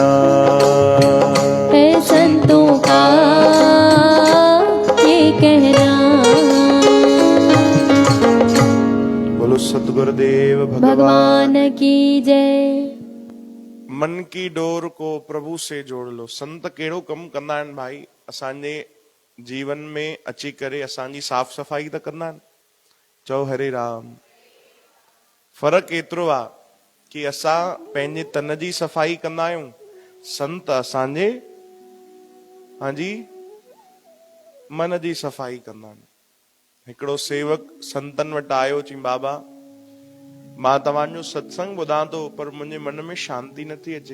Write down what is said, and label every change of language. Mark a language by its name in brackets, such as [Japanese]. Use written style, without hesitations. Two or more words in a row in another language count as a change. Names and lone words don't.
[Hindi] है संतों का ये कहना। बोलो सतगुरुदेव भगवान की जय। मन की डोर को प्रभु से जोड़ लो। [Sindhi] संत कहिड़ो कम कंदा आहिनि भाई, असांजे जीवन में अची करे असांजी साफ़ सफ़ाई त कंदा आहिनि। चओ हरे राम। फर्क़ु एतिरो आहे कि असां पंहिंजे तन जी सफ़ाई कंदा आहियूं, संत असांजे हांजी मन जी सफ़ाई कंदा आहिनि। हिकिड़ो सेवक संतन वटि आयो, चई बाबा मां तव्हांजो सत्संग ॿुधां थो पर मुंहिंजे मन में शांती नथी अचे।